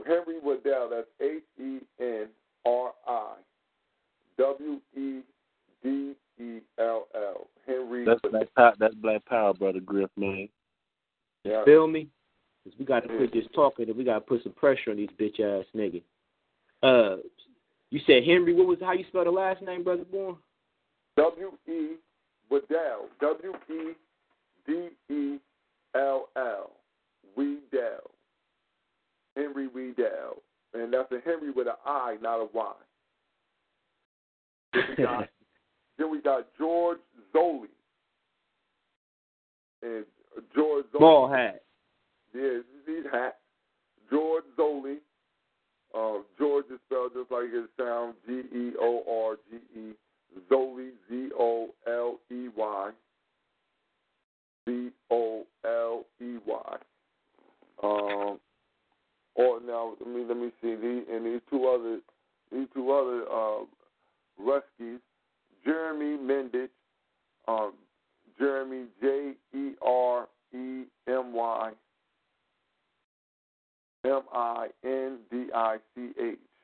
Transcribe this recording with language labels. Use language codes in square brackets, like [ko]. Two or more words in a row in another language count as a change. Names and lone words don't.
[en] Henry Whittendale. That's HenryWeddell. Henry. That's Black Power, Brother Griff, man. Yeah. Feel me? Because we got to quit this talking and we got to put some pressure on these bitch ass niggas. You said Henry. How you spell the last name, Brother Bourne? W-E Weddell. W-E-D-E-L-L. Weddell. Henry Weddell. And that's a Henry with an I, not a Y. Then we got George Zoli. And George Zoli. Ball hat. Yeah, these hats. George Zoli. George is spelled just like it sounds, George. Zoli, Z-O-L-E-Y. Z-O-L-E-Y. Now let me see. These two other Ruskies, Jeremy Mendich, Jeremy Jeremy Mindich.